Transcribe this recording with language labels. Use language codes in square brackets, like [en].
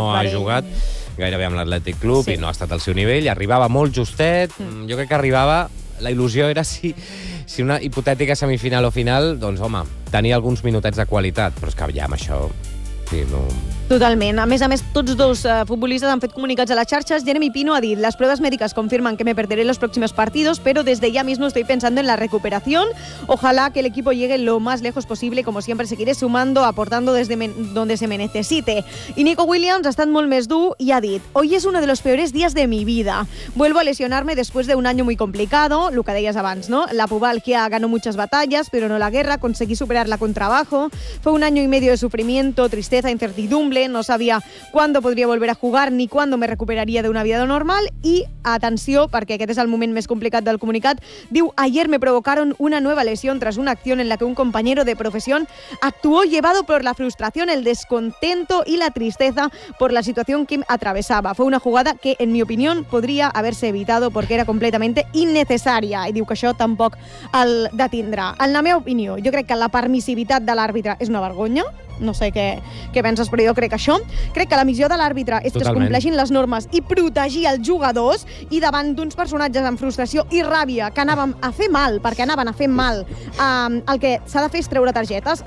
[ca] No ha jugat gairebé amb l'Atlètic Club, sí. I no ha estat al seu nivell. Arribava molt justet. Jo crec que arribava... La il·lusió era si una hipotètica semifinal o final, doncs, home, tenia alguns minutets de qualitat, però és que ja amb això... Sí, no... Totalment. A més, tots dos futbolistes han fet comunicats a les xarxes. Jeremy Pino ha dit, les proves mèdiques confirmen que [es] me perderé los próximos partidos, pero desde ya mismo estoy pensando en la recuperación. Ojalá que el equipo llegue lo más lejos posible, como siempre seguiré sumando, aportando desde donde se me necesite. [ca] Y Nico Williams ha estat molt més dur i ha dit, [es] hoy es uno de los peores días de mi vida. Vuelvo a lesionarme después de un año muy complicado, lo que [ca] deies abans, [es] ¿no? La pubalgia ganó muchas batallas, pero no la guerra, conseguí superarla con trabajo. Fue un año y medio de sufrimiento, tristeza, incertidumbre. No sabia cuándo podría volver a jugar ni cuándo me recuperaría de una vida normal. Y [ca] atenció, perquè aquest és el moment més complicat del comunicat, diu, [es] ayer me provocaron una nueva lesión tras una acción en la que un compañero de profesión actuó llevado por la frustración, el descontento y la tristeza por la situación que atravesaba. Fue una jugada que, en mi opinión, podría haberse evitado porque era completamente innecesaria. [ca] I diu que això tampoc el detindrà. En la meva opinió, jo crec que la permissivitat de l'àrbitre és una vergonya. No sé què penses, però jo crec que això. Crec que la missió de l'àrbitre és Totalment. Que es compleixin les normes i protegir els jugadors, i davant d'uns personatges amb frustració i ràbia que anàvem a fer mal, perquè anaven a fer mal, el que s'ha de fer és treure targetes.